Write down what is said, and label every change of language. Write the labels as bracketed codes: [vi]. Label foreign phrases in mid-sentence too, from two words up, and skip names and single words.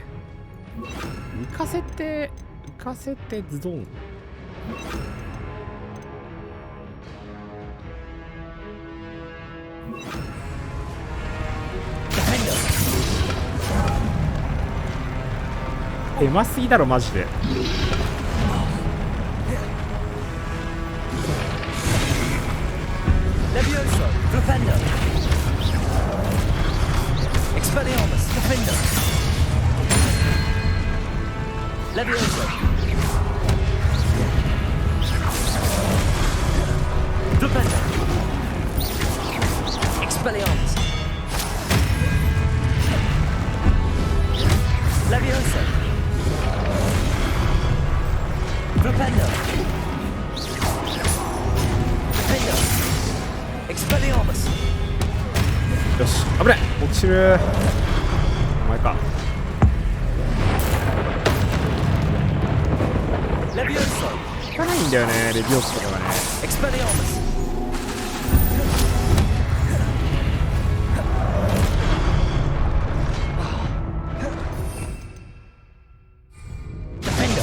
[ja] 浮かせてズドン。うますぎだろマジで。 [en] Levioso, Flipendo. Expelliarmus, Defender. Levioso. Flipendo. Expelliarmus. Levioso. Flipendo. Defender. Expelliarmus. [ja] よし、危ない。落ちる。お前か。効かないんだよね、レビオスとかがね。 [en] Expelliarmus. Defender.